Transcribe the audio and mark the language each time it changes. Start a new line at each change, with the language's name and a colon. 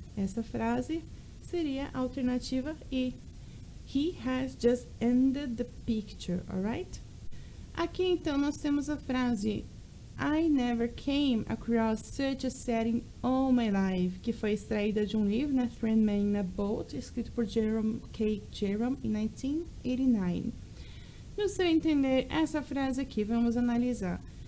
Portuguese: Essa frase seria a alternativa E.
English: He has just ended the picture, alright?
Portuguese: Aqui então nós temos a frase
English: I never came across such a setting all my life,
Portuguese: que foi extraída de um livro, né, Three Men in a Boat, escrito por Jerome K. Jerome em 1989. No seu entender, essa frase aqui, vamos analisar.